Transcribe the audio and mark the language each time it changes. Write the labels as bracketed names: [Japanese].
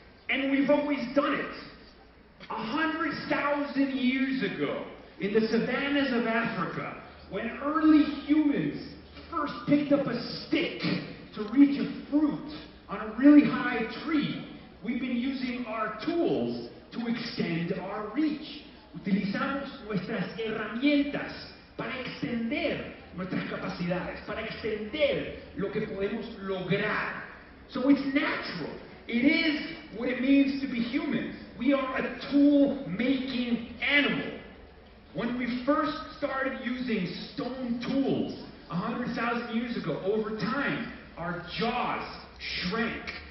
[English] And we've always done it. 100,000 years ago, in the savannas of Africa, when early humans first picked up a stick to reach a fruit on a really high tree, we've been using our tools to extend our reach. [Spanish] Utilizamos nuestras herramientas para extender nuestras capacidades, para extender lo que podemos lograr. [English] So it's natural. It is what it means to be human. We are a tool-making animal. When we first started using stone tools 100,000 years ago, over time, our jaws shrank.